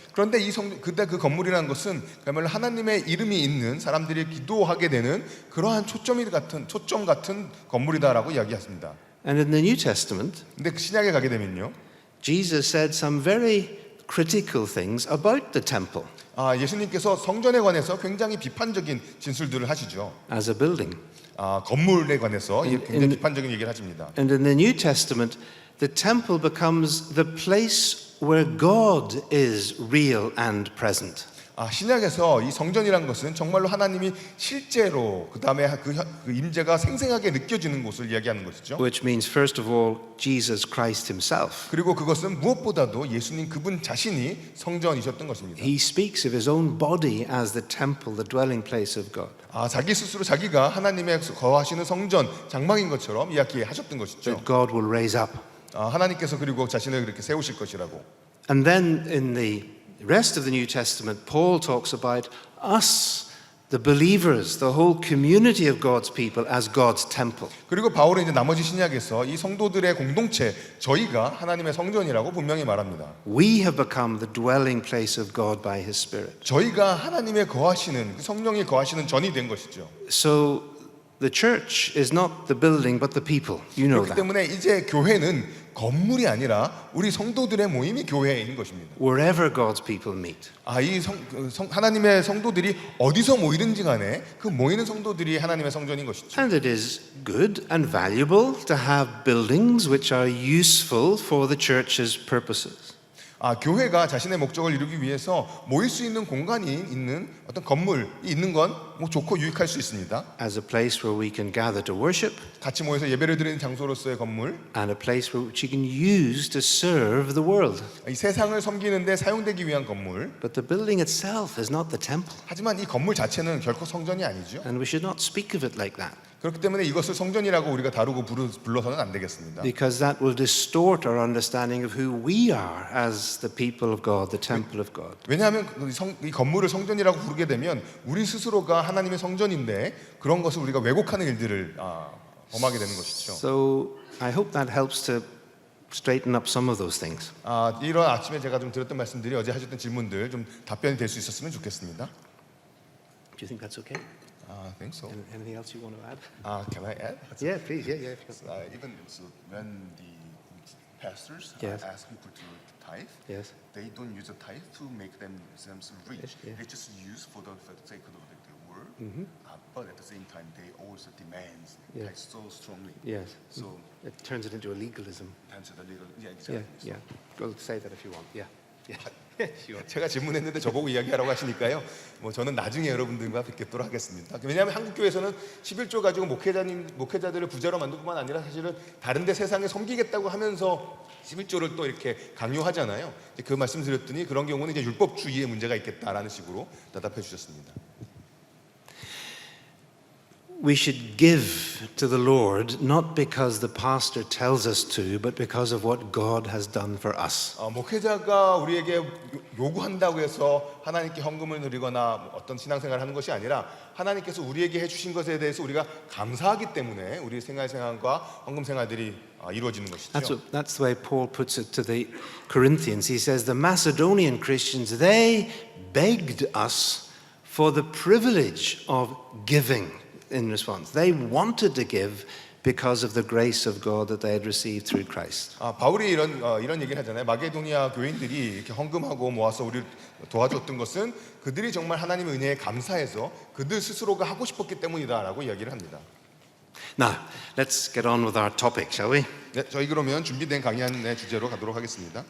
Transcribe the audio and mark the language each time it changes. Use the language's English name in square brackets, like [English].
[Korean] 그런데 그때 그 건물이라는 것은 그야말로 하나님의 이름이 있는 사람들이 기도하게 되는 그러한 초점 같은 건물이다라고 이야기했습니다. [English] And in the New Testament, [Korean] 근데 그 신약에 가게 되면요, [English] Jesus said some very critical things about the temple [Korean] 예수님께서 성전에 관해서 굉장히 비판적인 진술들을 하시죠. [English] as a building. [Korean] 건물에 관해서 굉장히 비판적인 얘기를 하십니다. [English] And in the New Testament, the temple becomes the place where God is real and present. [Korean] 신약에서 이 성전이란 것은 정말로 하나님이 실제로 그 다음에 그 임재가 생생하게 느껴지는 곳을 이야기하는 것이죠. [English] Which means, first of all, Jesus Christ himself. [Korean] 그리고 그것은 무엇보다도 예수님 그분 자신이 성전이셨던 것입니다. [English] He speaks of his own body as the temple, the dwelling place of God. [Korean] 자기 스스로 자기가 하나님의 거하시는 성전, 장막인 것처럼 이야기하셨던 것이죠. [English] That God will raise up. [Korean] 하나님께서 그리고 자신을 그렇게 세우실 것이라고. [English] And then in the rest of the New Testament, Paul talks about us, the believers, the whole community of God's people as God's temple. [Korean] 그리고 바울은 이제 나머지 신약에서 이 성도들의 공동체, 저희가 하나님의 성전이라고 분명히 말합니다. [English] We have become the dwelling place of God by his Spirit. [Korean] 저희가 하나님의 거하시는, 그 성령이 거하시는 전이 된 것이죠. [English] So the church is not the building but the people. You know [Korean] 그렇기 [English] that. [Korean] 때문에 이제 교회는 건물이 아니라 우리 성도들의 모임이 교회인 것입니다. [English] Wherever God's people meet. [Korean] 하나님의 성도들이 어디서 모이든지 간에 그 모이는 성도들이 하나님의 성전인 것이죠. [English] And it is good and valuable to have buildings which are useful for the church's purposes. [Korean] 교회가 자신의 목적을 이루기 위해서 모일 수 있는 공간이 있는 어떤 건물이 있는 건 뭐 좋고 유익할 수 있습니다. [English] As a place where we can gather to worship. [Korean] 같이 모여서 예배를 드리는 장소로서의 건물. [English] And a place which you can use to serve the world. [Korean] 이 세상을 섬기는데 사용되기 위한 건물. [English] But the building itself is not the temple. [Korean] 하지만 이 건물 자체는 결코 성전이 아니죠. [English] And we should not speak of it like that. [Korean] 그렇기 때문에 이것을 성전이라고 우리가 다루고 불러서는 안 되겠습니다. [English] Because that will distort our understanding of who we are as the people of God, the temple of God. [Korean] 왜냐하면 이 건물을 성전이라고 부르게 되면 우리 스스로가 하나님의 성전인데 그런 것을 우리가 왜곡하는 일들을 범하게 되는 것이죠. [English] So I hope that helps to straighten up some of those things. [Korean] 이런 아침에 제가 좀 드렸던 말씀들이 어제 하셨던 질문들 좀 답변이 될 수 있었으면 좋겠습니다. [English] Do you think that's okay? I think so. Anything else you want to add? Can I add? Yeah, please. Yeah. Even so, when the pastors Yes. ask people to tithe, Yes. they don't use a tithe to make themselves rich. Yeah. They just use for the sake of the word. But at the same time, they also demand Yeah. tithe so strongly. Yes. So It turns it into a legalism. that's the legal. Yeah, Yeah. exactly. Yeah. Well, say that if you want. Yeah. Yeah. Sure. [Korean] 제가 질문했는데 저보고 이야기하라고 하시니까요. 뭐 저는 나중에 여러분들과 뵙도록 하겠습니다. 왜냐하면 한국 교회에서는 11조 가지고 목회자들을 부자로 만들 뿐만 아니라 사실은 다른데 세상에 섬기겠다고 하면서 11조를 또 이렇게 강요하잖아요. 그 말씀드렸더니 그런 경우는 이제 율법주의에 문제가 있겠다라는 식으로 대답해 주셨습니다. [English] We should give to the Lord not because the pastor tells us to, but because of what God has done for us. [Korean] 목회자가 우리에게 요구한다고 해서 하나님께 헌금을 드리거나 어떤 신앙생활을 하는 것이 아니라 하나님께서 우리에게 해주신 것에 대해서 우리가 감사하기 때문에 우리 생활과 헌금 생활들이 이루어지는 것이죠. [English] That's the way Paul puts it to the Corinthians. He says the Macedonian Christians, they begged us for the privilege of giving. In response, they wanted to give because of the grace of God that they had received through Christ. [Korean] 바울이 이런 얘기를 하잖아요. 마게도니아 교인들이 이렇게 헌금하고 모아서 우리를 도와줬던 것은 그들이 정말 하나님의 은혜에 감사해서 그들 스스로가 하고 싶었기 때문이다라고 이야기를 합니다. [English] Now, let's get on with our topic, shall we? [Korean] 네, 저희 그러면 준비된 강의의 주제로 가도록 하겠습니다.